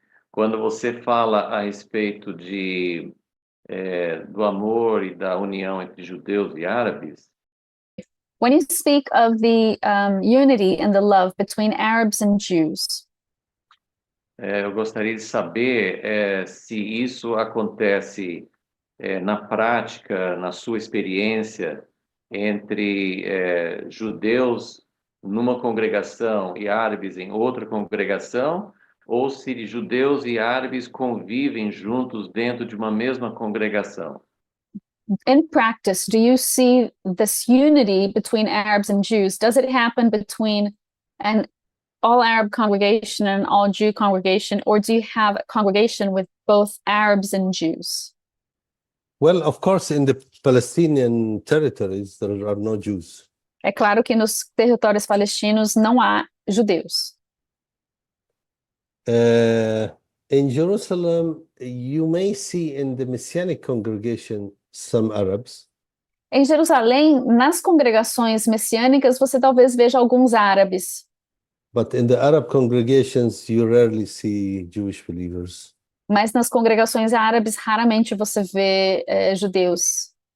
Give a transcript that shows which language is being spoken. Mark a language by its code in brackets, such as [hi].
[pt] Quando você fala a respeito do amor e da união entre judeus e árabes, [en] When you speak of the unity and the love between Arabs and Jews, [pt] eu gostaria de saber se isso acontece na prática, na sua experiência, entre judeus numa congregação e árabes em outra congregação, ou se judeus e árabes convivem juntos dentro de uma mesma congregação. [en] in practice, do you see this unity between Arabs and Jews? Does it happen between an all Arab congregation and an all Jew congregation, or do you have a congregation with both Arabs and Jews? Well, of course, in the Palestinian territories, there are no Jews. [pt] É claro que nos territórios palestinos não há judeus. [en] In Jerusalem, you may see in the Messianic congregation some Arabs, [pt] Em Jerusalém, nas congregações messiânicas, você talvez veja alguns árabes, [en] but in the Arab congregations, you rarely see Jewish believers. [pt] mas nas congregações árabes raramente você vê judeus